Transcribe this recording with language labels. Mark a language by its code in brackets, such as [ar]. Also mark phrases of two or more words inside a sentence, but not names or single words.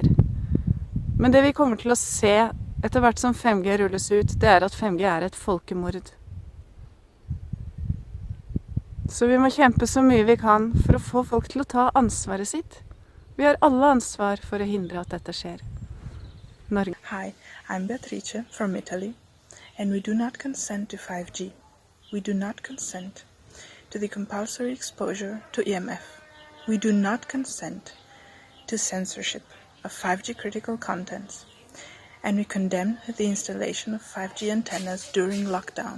[no] Men det vi kommer til å se etter hvert som 5G rulles ut, det er at 5G er et folkemord. Så vi må kjempe så mye vi kan for å få folk til å ta ansvaret sitt. Vi har alle ansvar for å hindre at dette skjer. Norge. [en] Hi, I'm Beatrice from Italy, and we do not consent to 5G. We do not consent to the compulsory exposure to EMF. We do not consent to censorship of 5G critical contents, and we condemn the installation of 5G antennas during lockdown.